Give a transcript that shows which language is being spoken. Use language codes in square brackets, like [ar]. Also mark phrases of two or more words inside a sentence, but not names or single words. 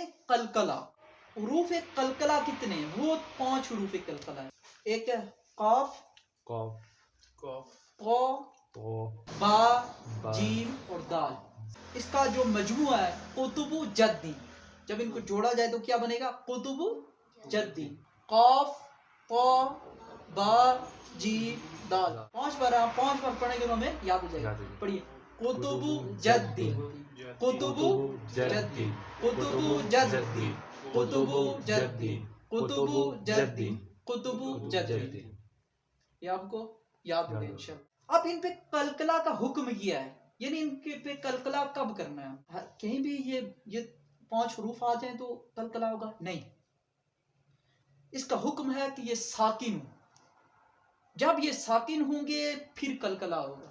[ur] قلقلہ. حروف قلقلہ کتنے ہیں؟ وہ 5 حروف قلقلہ ہے. ایک ہے قاف، قو، با، جیم اور دال. اس کا جو مجموعہ ہے قطب جدی، جب ان کو جوڑا جائے تو کیا بنے گا؟ قطب جدی. قاف، قو، با، جیم، دال. 5 بار پڑھیں گے تو ہمیں یاد ہو جائے گا. پڑھیے: قطب جدی، قطب جدی، قطب جدی، قطب جدی، قطب جدی، قطب جدی. یہ آپ کو یاد ہوگا انشاءاللہ. اب ان پہ قلقلہ کا حکم کیا ہے، یعنی ان کے پہ قلقلہ کب کرنا ہے؟ کہیں بھی یہ 5 حروف آ جائیں تو قلقلہ ہوگا؟ نہیں. اس کا حکم ہے کہ یہ ساکن ہوں. جب یہ ساکن ہوں گے پھر قلقلہ ہوگا.